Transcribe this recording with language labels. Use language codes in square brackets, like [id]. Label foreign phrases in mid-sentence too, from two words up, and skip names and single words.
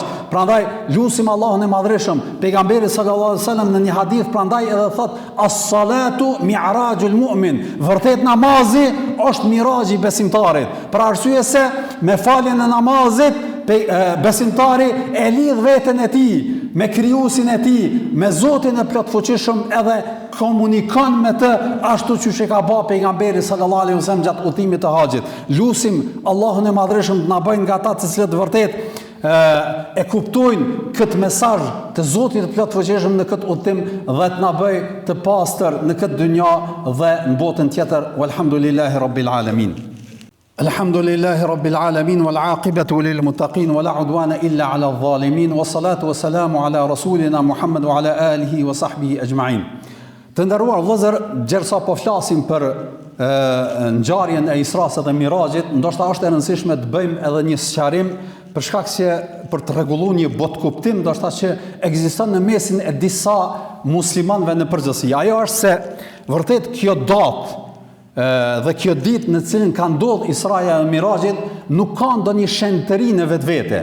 [sq] Prandaj lutim Allahun e Madhërisht, pejgamberi [ar] صلى الله عليه وسلم [sq] në një hadith prandaj edhe thot [ar] الصلاة معراج المؤمن, [sq] vërtet namazi është miraxhi i besimtarit, për arsye se me faljen e namazit besimtari e lidh veten e tij me krijuesin e tij, me Zotin e plotfuqishëm, edhe komunikon me të ashtu siç e ka bërë pejgamberi [ar] صلى الله عليه وسلم [sq] gjatë udhimit të haxhit. Lutim Allahun e Madhërisht të na bëjë nga ata të cilët vërtet e kuptojnë këtë mesazh të Zotit të plotfuqishëm në këtë udhim dhe të na bëjë të pastër në këtë dynja dhe në botën tjetër. [ar] والحمد لله رب العالمين. الحمد لله رب العالمين والعاقبة للمتقين ولا عدوان إلا على الظالمين والصلاة والسلام على رسولنا محمد وعلى آله وصحبه أجمعين. [sq] Të nderuar vëllezër, gjersa po flasim për ngjarjen e Isras dhe Mirajit, ndoshta është e rëndësishme të bëjmë edhe një sqarim për shkak se për të rregulluar një botkuptim ndoshta që ekziston në mesin e disa muslimanëve në përgjithësi. Ajo është se vërtet kjo datë dhe kjo ditë në cilën ka ndodhur Israja e Mirajit nuk ka ndonjë shenjtëri në vetvete.